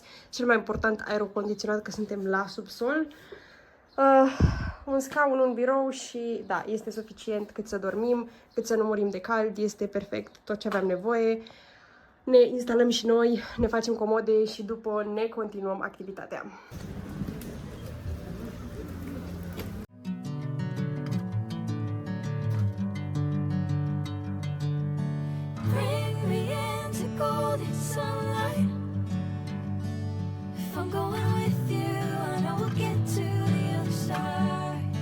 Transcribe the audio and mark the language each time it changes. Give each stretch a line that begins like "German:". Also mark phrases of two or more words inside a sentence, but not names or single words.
Romanian: Cel mai important, aerocondiționat, că suntem la subsol. Un scaun, un birou și da, este suficient cât să dormim, cât să nu murim de cald, este perfect tot ce aveam nevoie. Ne instalăm și noi, ne facem comode și după ne continuăm activitatea.
English: Bring me into golden sunlight. If I'm going with you, I know we'll get to the other side.